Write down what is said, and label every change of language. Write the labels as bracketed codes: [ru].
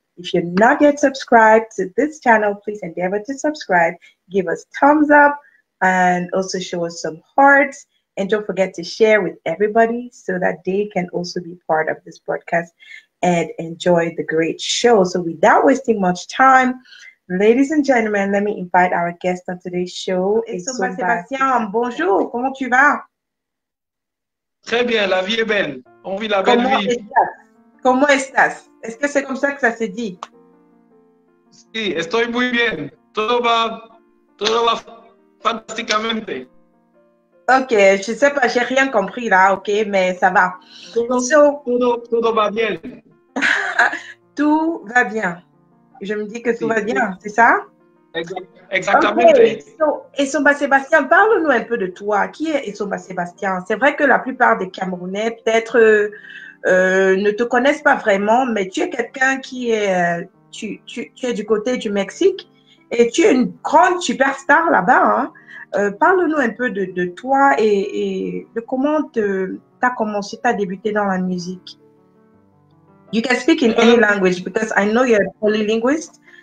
[en] If you're not yet subscribed to this channel, please endeavor to subscribe, give us thumbs up, and also show us some hearts. And don't forget to share with everybody so that they can also be part of this broadcast and enjoy the great show. So without wasting much time, ladies and gentlemen, let me invite our guest on today's show. [fr] Essomba Sebastien, bonjour, comment tu vas? Très bien, la vie est belle. On vit la belle vie. [es] ¿Cómo estás? [fr] Est-ce que c'est comme ça que ça se dit? [es] Sí, estoy muy bien. Todo va fantasticamente. [fr] Ok, je sais pas, j'ai rien compris là, ok, mais ça va. [es] Todo va bien. [fr] Tout va bien. Je me dis que tout va bien, c'est ça? Exactement. [en] Okay. [fr] So, Essomba Sebastien, parle-nous un peu de toi. Qui est Essomba Sebastien? C'est vrai que la plupart des Camerounais peut-être ne te connaissent pas vraiment, mais tu es quelqu'un qui est, tu es du côté du Mexique et tu es une grande superstar là-bas. Hein? Parle-nous un peu de toi et de comment tu as commencé, tu as débuté dans la musique. [en] You can speak in any language because I know you're a polylinguist.